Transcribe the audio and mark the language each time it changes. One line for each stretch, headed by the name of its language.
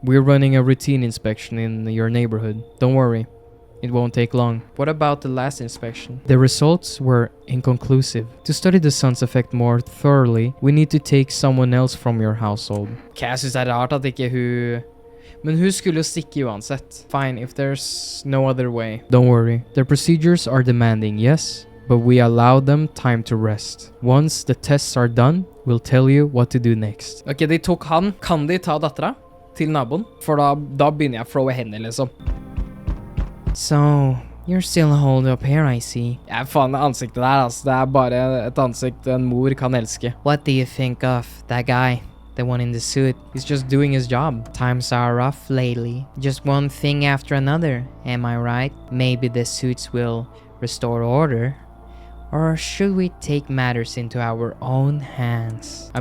English: We're running a routine inspection in your neighborhood. Don't worry. It won't take long. What about the last inspection? The results were inconclusive. To study the sun's effect more thoroughly, we need to take someone else from your household.
Norwegian: Ok, jeg synes det er rart at ikke hun... Men hun skulle jo stikke uansett.
English: Fine, if there's no other way. Don't worry. The procedures are demanding, yes? but we allow them time to rest. Once the tests are done, we'll tell you what to do next.
Norwegian: Ok, de tok han. Kan de ta dattera til naboen? For da begynner jeg å throwe hender, liksom.
English: So, you're still holed up here, I see.
Norwegian: Ja, faen, ansiktet der, altså. Det er bare et ansikt en mor kan elske.
English: What do you think of that guy? The one in the suit? He's just doing his job. Times are rough lately. Just one thing after another, am I right? Maybe the suits will restore order? Or should we take matters into our own hands?